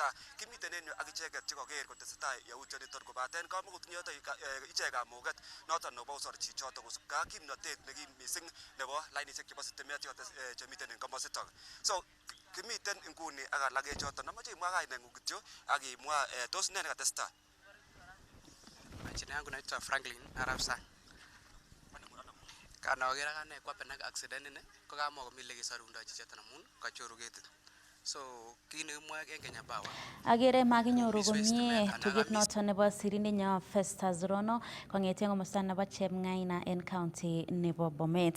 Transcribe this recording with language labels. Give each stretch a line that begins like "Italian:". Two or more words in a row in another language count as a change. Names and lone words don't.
Kalenjin: Kimiten en yu ak icheket chekoker kotesetai yautioniton kobaten kamakotinye ichek kamuket noton nebo usor chichoton kosubkei ak kimnotet nekim mising nebo lainishek chebo sitimet chemiten en komositok. So kimiten inguni ak alak choton amache imwa kaineng'ung kityo ak imwa tos ne nekatestai.
Swahili: Majina yangu naitwa Franklin Arap Sang.
Kalenjin: Kanager akane kwapen ak accident ini ko kamakomi lekesorundoi chichoton amun kachoru ketit. So kit nekimwoe en Kenya Power agere makinyoru komie tuget noton nebo sirindenyo Festus Rono kong'eten komosta nebo Chepng'aina en county nebo Bomet.